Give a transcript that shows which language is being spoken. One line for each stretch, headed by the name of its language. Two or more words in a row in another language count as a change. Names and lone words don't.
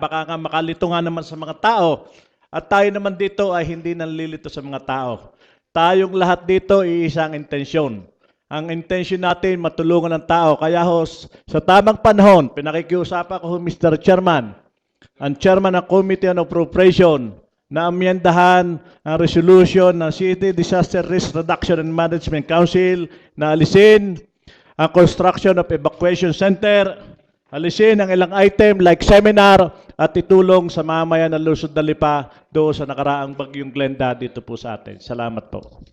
Filipino: Baka nga makalito nga naman sa mga tao. At tayo naman dito ay hindi nalilito sa mga tao. Tayong lahat dito iisang intensyon. Ang intention natin, matulungan ng tao. Kaya ho, sa tamang panahon, pinakikiusapan ko ho, Mr. Chairman, ang Chairman ng Committee on Appropriation, na amyendahan ang resolution ng City Disaster Risk Reduction and Management Council na alisin ang
English: construction of evacuation center,
Filipino: alisin ang ilang item like seminar at itulong sa mamayan ng Luzon ng Lipa doon sa nakaraang bagyong Glenda dito po sa atin. Salamat po.